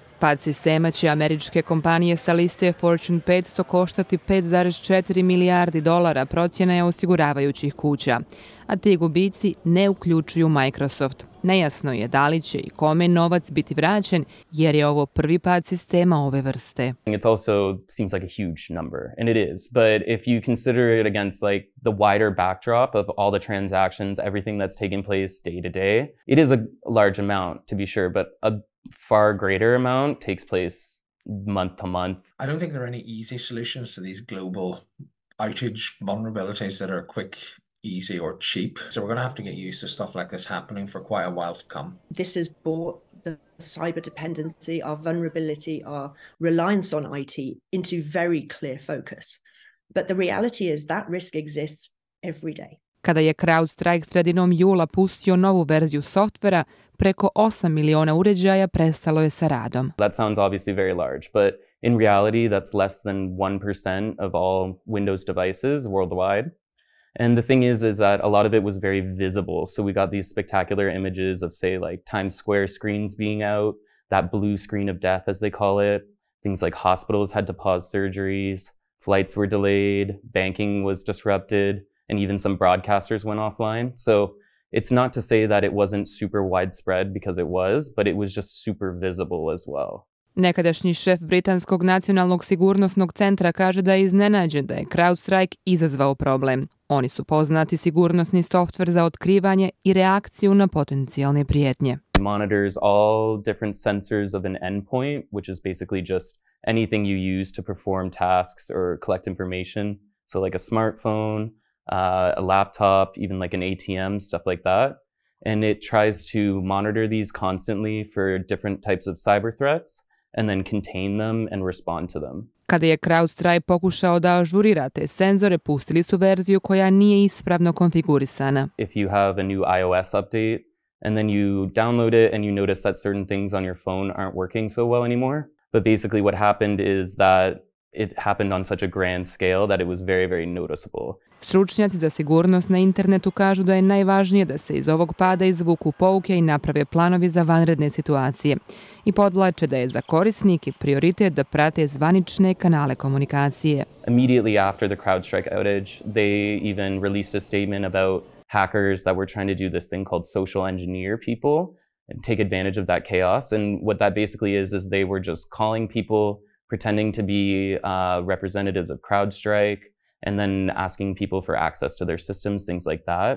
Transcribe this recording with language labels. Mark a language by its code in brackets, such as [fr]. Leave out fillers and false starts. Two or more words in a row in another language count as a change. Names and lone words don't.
[bs] Pad sistema će američke kompanije sa liste Fortune 500 koštati 5,4 milijardi dolara, procjena je osiguravajućih kuća. A ti gubici ne uključuju Microsoft. Nejasno je da li će i kome novac biti vraćen, jer je ovo prvi pad sistema ove vrste. [en] It also seems like a huge number, and it is. But if you consider it against like the wider backdrop of all the transactions, everything that's taking place day to day, it is a large amount to be sure, but a far greater amount takes place month to month. I don't think there are any easy solutions to these global outage vulnerabilities that are quick, easy or cheap. So we're going to have to get used to stuff like this happening for quite a while to come. This has brought the cyber dependency, our vulnerability, our reliance on IT into very clear focus. But the reality is that risk exists every day. [bs] Kada je CrowdStrike sredinom jula pustio novu verziju softvera, preko 8 miliona uređaja prestalo je sa radom. [en] That sounds obviously very large, but in reality that's less than 1% of all Windows devices worldwide. And the thing is that a lot of it was very visible. So we got these spectacular images of, say, like Times Square screens being out, that blue screen of death, as they call it. Things like hospitals had to pause surgeries, flights were delayed, banking was disrupted, and even some broadcasters went offline. So it's not to say that it wasn't super widespread, because it was, but it was just super visible as well. [bs] Nekadašnji šef Britanskog nacionalnog sigurnosnog centra kaže da je iznenađen da je CrowdStrike izazvao problem. Oni su poznati sigurnosni softver za otkrivanje i reakciju na potencijalne prijetnje. [en] It monitors all different sensors of an endpoint, which is basically just anything you use to perform tasks or collect information. So like a smartphone, a laptop, even like an ATM, stuff like that. And it tries to monitor these constantly for different types of cyber threats and then contain them and respond to them. [bs] Kada je CrowdStrike pokušao da ažurira te senzore, pustili su verziju koja nije ispravno konfigurisana. [en] If you have a new iOS update and then you download it and you notice that certain things on your phone aren't working so well anymore. But basically what happened is that it happened on such a grand scale that it was very, very noticeable. [bs] Stručnjaci za sigurnost na internetu kažu da je najvažnije da se iz ovog pada izvuku pouke i naprave planovi za vanredne situacije. I podvlače da je za korisnike prioritet da prate zvanične kanale komunikacije. [en] Immediately after the CrowdStrike outage, they even released a statement about hackers that were trying to do this thing called social engineer people and take advantage of that chaos. And what that basically is they were just calling people, pretending to be representatives of CrowdStrike, and then asking people for access to their systems, things like that.